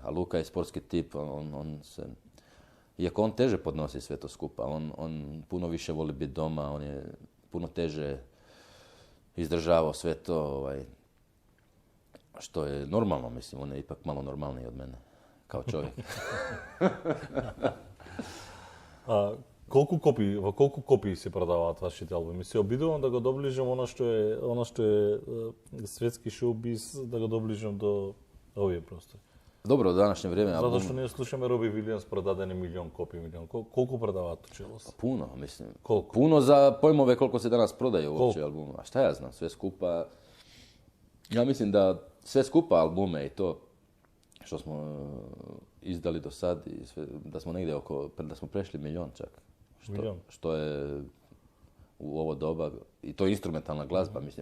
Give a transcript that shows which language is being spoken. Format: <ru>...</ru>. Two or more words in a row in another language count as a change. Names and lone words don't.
<hr>A Luka je sportski tip, on se... Iako on teže podnosi sve to skupa, on puno više voli biti doma, on je puno teže izdržavao sve to, što je normalno, mislim, on je ipak malo normalniji od mene, kao čovjek.</hr> <mk>Во колку копии се продаваат вашите албуми? Се обидувам да го доближам она што е светски шоу-биз, да го доближам до овие простори.</mk> <hr>Dobro, u današnje vrijeme... Zato što</hr> <mk>ние слушаме Роби Вилијамс продадени милион копии. Колку продаваат Тучелос?</mk> <hr>Puno, mislim. Koliko? Puno za pojmove koliko se danas prodaju uopće albuma. A šta ja znam, sve skupa... Ja mislim da sve skupa albume i to što smo izdali do sad, i sve, da smo negdje da smo prešli milion čak. Što je u ovo doba, i to je instrumentalna glazba, mislim.</hr>